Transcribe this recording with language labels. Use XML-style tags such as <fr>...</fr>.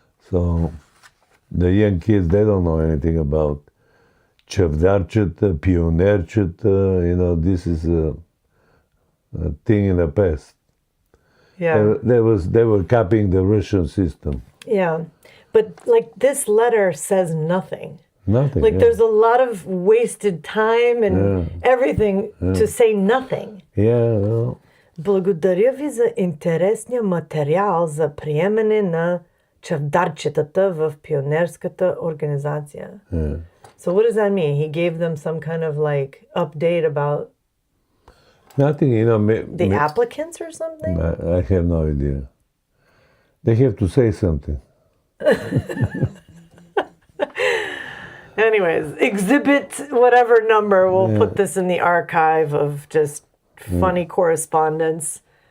<en>So the young kids, they don't know anything about Chevdarchita, Pionerchita, this is a thing in the past. Yeah. They were copying the Russian system. Yeah. But like this letter says nothing. Nothing. Like there's a lot of wasted time and everything to say nothing. Yeah. No.</en> <bg>Благодаря ви за интересния материал за приемане на чавдарчетата в пионерската организация.</bg> <en>Yeah. So what does that mean? He gave them some kind of like update about Nothing, the applicants or something? I have no idea. They have to say something. Anyways, exhibit whatever number. We'll put this in the archive of just funny correspondence.</en>